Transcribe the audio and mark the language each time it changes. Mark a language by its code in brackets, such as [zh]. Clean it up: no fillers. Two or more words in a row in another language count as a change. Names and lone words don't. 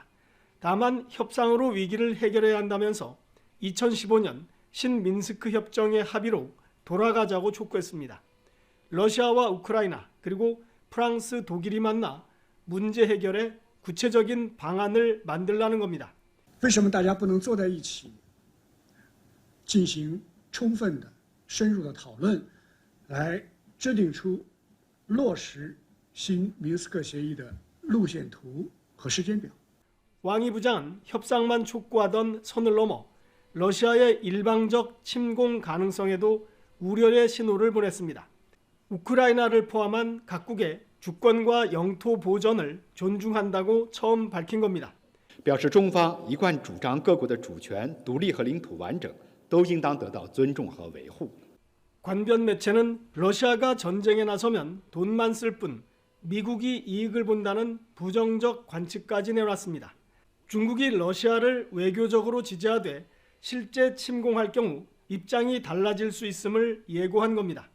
[ko] 다만 협상으로 위기를 해결해야 한다면서 2015년 신민스크 협정의 합의로 돌아가자고 촉구했습니다. 러시아와 우크라이나 그리고 프랑스, 독일이 만나 문제 해결에 구체적인 방안을 만들라는 겁니다. [zh] 为什么大家不能坐在一起进行充分的深入的讨论来制定出落实新明斯克协议的路线图和时间表. [ko] 왕이 부장은 협상만 촉구하던 선을 넘어 러시아의 일방적 침공 가능성에도 우려의 신호를 보냈습니다. 우크라이나를 포함한 각국의 주권과 영토 보전을 존중한다고 처음 밝힌 겁니다. [zh] 表示中方一贯主张各国的主权、独立和领土完整都应当得到尊重和维护. [ko] 관변 매체는 러시아가 전쟁에 나서면 돈만 쓸 뿐 미국이 이익을 본다는 부정적 관측까지 내놨습니다. 중국이 러시아를 외교적으로 지지하되 실제 침공할 경우 입장이 달라질 수 있음을 예고한 겁니다.